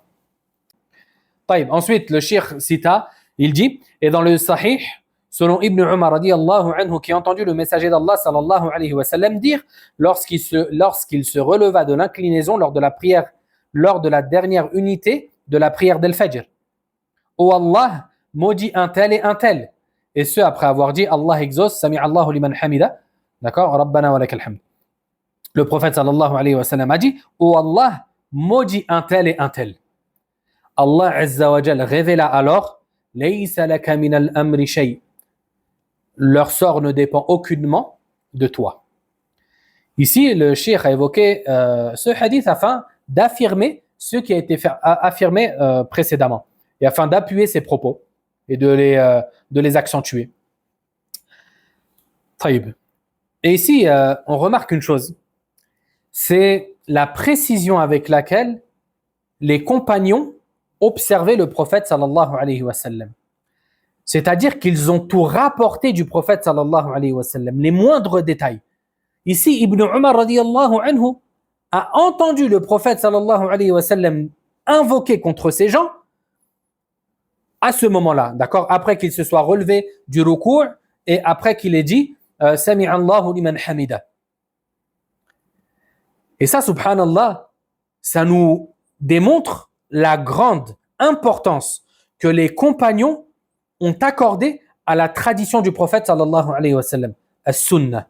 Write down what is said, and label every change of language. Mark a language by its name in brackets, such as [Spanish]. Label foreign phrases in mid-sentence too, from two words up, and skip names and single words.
[French] Ensuite, le cheikh cita, il dit, et dans le Sahih, selon Ibn Umar [Arabic] رضي الله عنه, [French] qui a entendu le messager d'Allah [Arabic] صلى الله عليه وسلم [French] dire, lorsqu'il se releva de l'inclinaison lors de la prière, lors de la dernière unité de la prière d'Al-Fajr. Ô Allah, maudit un tel et un tel. Et ce, après avoir dit, Allah exauce, [Arabic] سمع الله لمن حمده, d'accord, ربنا ولك الحمد. [French] Le prophète [Arabic] صلى الله عليه وسلم [French] a dit, ô Allah, maudit un tel et un tel. [Arabic] الله عز وجل [French] révéla alors, [Arabic] ليس لك من الأمر شيء. [French] Leur sort ne dépend aucunement de toi. Ici, le cheikh a évoqué ce hadith afin d'affirmer ce qui a été affirmé précédemment et afin d'appuyer ses propos et de les accentuer. [Arabic] Taïb. [French] Et ici, on remarque une chose, c'est la précision avec laquelle les compagnons observaient le prophète [Arabic] صلى الله عليه وسلم. [French] C'est-à-dire qu'ils ont tout rapporté du prophète [Arabic] صلى الله عليه وسلم, [French] les moindres détails. Ici, Ibn Umar [Arabic] رضي الله عنه [French] a entendu le prophète [Arabic] صلى الله عليه وسلم [French] invoquer contre ces gens à ce moment-là, d'accord, après qu'il se soit relevé du ruku' et après qu'il ait dit [Arabic] سمع الله لمن حمده. [French] Et ça, subhanallah, ça nous démontre la grande importance que les compagnons ont accordé à la tradition du prophète [Arabic] صلى الله عليه وسلم, [French] as-sunnah.